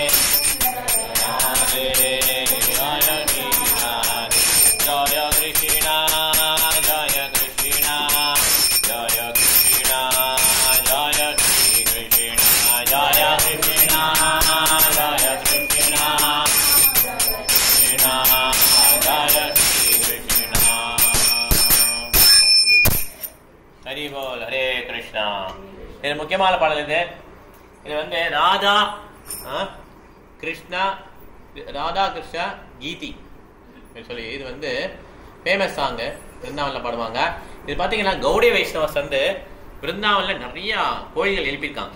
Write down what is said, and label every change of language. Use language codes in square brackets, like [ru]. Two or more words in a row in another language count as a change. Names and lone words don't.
[sa] Radhe Jaya Krishna Jaya Krishna Jaya Krishna Jaya Krishna Jaya Krishna Jaya Krishna Jaya Krishna Krishna Jaya Krishna Hari Bol Hare Krishna. [ta] இது முக்கியமான பாடல் இது. இது வந்து ராதா கிருஷ்ணா கீதி சொல்லி இது வந்து [en] famous song [ta] விருந்தாவனில் பாடுவாங்க. இது பார்த்தீங்கன்னா கௌடிய வைஷ்ணவஸ் வந்து விருந்தாவனில் நிறையா கோயில்கள் எழுப்பியிருக்காங்க.